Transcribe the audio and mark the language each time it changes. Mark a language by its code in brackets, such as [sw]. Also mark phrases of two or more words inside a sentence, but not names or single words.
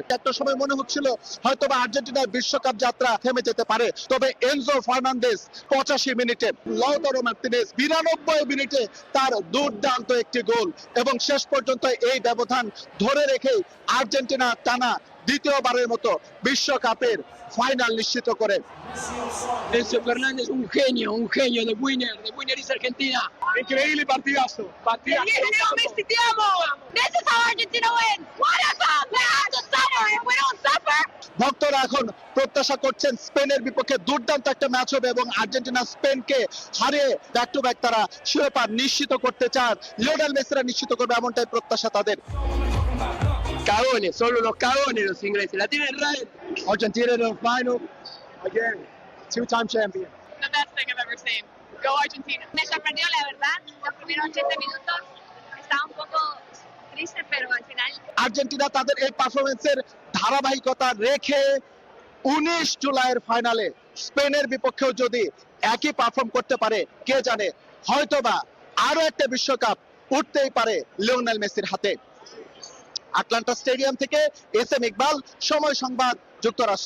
[bn] একটা সময় মনে হচ্ছিল হয়তোবা আর্জেন্টিনার বিশ্বকাপ যাত্রা থেমে যেতে পারে, তবে এনজো ফার্নান্দেজ 85 মিনিটে, লাউতারো মার্টিনেজ 92 মিনিটে তার দুর্দান্ত একটি গোল এবং শেষ পর্যন্ত এই ব্যবধান ধরে রেখে আর্জেন্টিনা টানা দ্বিতীয়বারের মতো বিশ্বকাপের ফাইনাল নিশ্চিত করে। [es] Enzo Fernández, un genio de [en] Winner is Argentina. [es] Increíble partidazo. Messi, te amo. [en] This is how Argentina wins. What a cup! We have to suffer. If we don't suffer, [bn] ভক্তরা এখন প্রত্যাশা করছেন স্পেনের বিপক্ষে দুর্দান্ত একটা ম্যাচ হবে এবং আর্জেন্টিনা স্পেনকে হারিয়ে [en] back to back [bn] তারা শিরোপা নিশ্চিত করতে চান। লিওনেল মেসিরা নিশ্চিত করবে এমনটাই প্রত্যাশা তাদের। [es] Cagones, solo los cagones los ingleses. La tienen [en] right. Argentina in the final. Again, 2-time champion. the best thing I've ever seen. Go Argentina. [es] Me sorprendió, la verdad. Los primeros 80 minutos estaba un poco triste, pero al final [bn] আর্জেন্টিনা তাদের এই পারফরমেন্সের ধারাবাহিকতা রেখে 19 জুলাইয়ের ফাইনালে স্পেনের বিপক্ষেও যদি একই পারফর্ম করতে পারে, কে জানে হয়তোবা আরো একটা বিশ্বকাপ উঠতেই পারে লিওনেল মেসির হাতে। আটলান্টা স্টেডিয়াম থেকে এসএম ইকবাল, সময় সংবাদ, যুক্তরাষ্ট্র।